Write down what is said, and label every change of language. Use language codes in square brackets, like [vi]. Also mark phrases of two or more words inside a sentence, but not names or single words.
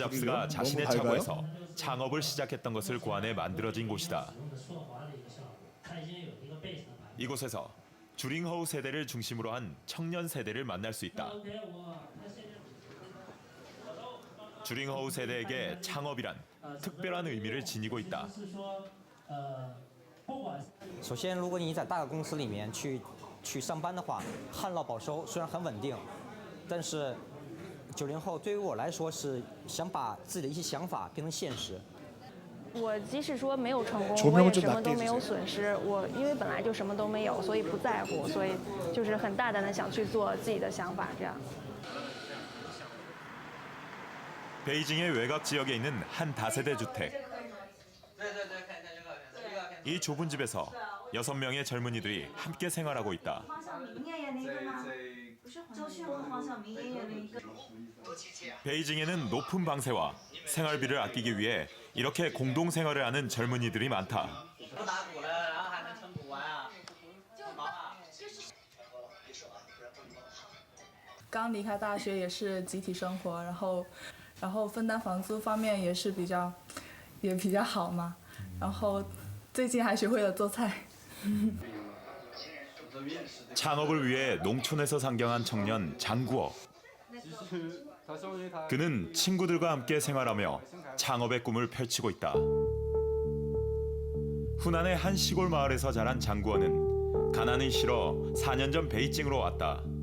[ko] 스티브 잡스가 자신의 차고에서 창업을 시작했던 것을 고안해 만들어진 곳이다. 이곳에서 주링허우 세대를 중심으로 한 청년 세대를 만날 수 있다. 주링허우 세대에게 창업이란 특별한 의미를 지니고 있다. [zh] 首先，如果你在大的公司里面去上班的话，旱涝保收虽然很稳定，但是90后对于我来说是想把自己的一些想法变成现实。我即使说没有成功， [ko] 조명을 [zh] 我也 [ko] 좀 [zh] 什么 [ko] 낮게 [zh] 都没有 [ko] 해주세요. [zh] 损失。我因为本来就什么都没有，所以不在乎，所以就是很大胆的想去做自己的想法，这样。 [ko] 베이징의 외곽 지역에 있는 한 다세대 주택. 이 좁은 집에서 6명의 젊은이들이 함께 생활하고 있다. 베이징에는 높은 방세와 생활비를 아끼기 위해 이렇게 공동 생활을 하는 젊은이들이 많다. [zh] 刚离开大学也是集体生活，然后分担房租方面也比较好嘛，然后最近还学会了做菜。 [ko] 창업을 위해 농촌에서 상경한 청년 장구어. 그는 친구들과 함께 생활하며 창업의 꿈을 펼치고 있다. 후난의 한 시골 마을에서 자란 장구어는 가난이 싫어 4년 전 베이징으로 왔다.